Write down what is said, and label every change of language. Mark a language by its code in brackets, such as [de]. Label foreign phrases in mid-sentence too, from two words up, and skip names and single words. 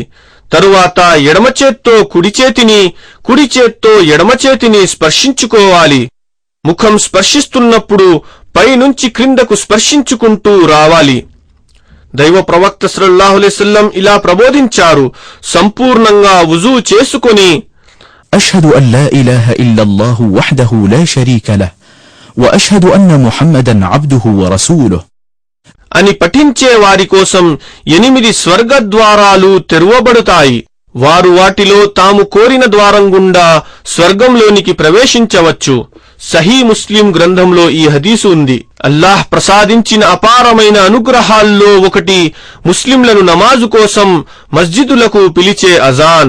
[te] తరువాత ఎడమచేత్తో కుడిచేతిని, కుడిచేత్తో ఎడమచేతిని స్పర్శించుకోవాలి. ముఖం స్పర్శిస్తున్నప్పుడు పైనుంచి క్రిందకు స్పర్శించుకుంటూ రావాలి. దైవ ప్రవక్త [ar] صلى الله عليه وسلم [te] ఇలా ప్రబోధించారు: సంపూర్ణంగా వుజూ చేసుకొని [ar] أشهد أن لا إله إلا الله وحده لا شريك له وأشهد أن محمدا عبده ورسوله [te] అని పఠించే వారి కోసం 8 స్వర్గద్వారాలు తెరవబడతాయి. వారు వాటిలో తాము కోరిన ద్వారం గుండా స్వర్గంలోనికి ప్రవేశించవచ్చు. సహీ ముస్లిం గ్రంథంలో ఈ హదీసు ఉంది. అల్లాహ్ ప్రసాదించిన అపారమైన అనుగ్రహాల్లో ఒకటి ముస్లింలను నమాజు కోసం మస్జిదులకు పిలిచే అజాన్.